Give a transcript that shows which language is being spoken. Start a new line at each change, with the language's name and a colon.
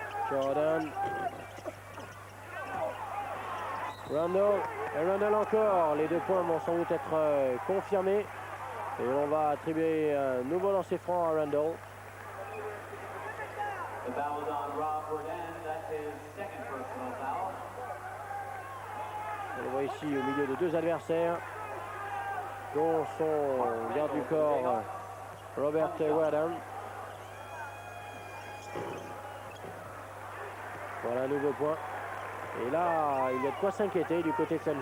French: Jordan. Randall. Et Randall encore. Les 2 points vont sans doute être confirmés. Et on va attribuer un nouveau lancer franc à Randall.
English: The foul is on Rob Bourdain. That's his second personal foul.
French: On le voit ici au milieu de 2 adversaires, dont son garde du corps Robert Warden. Voilà un nouveau point. Et là, il y a de quoi s'inquiéter du côté de St.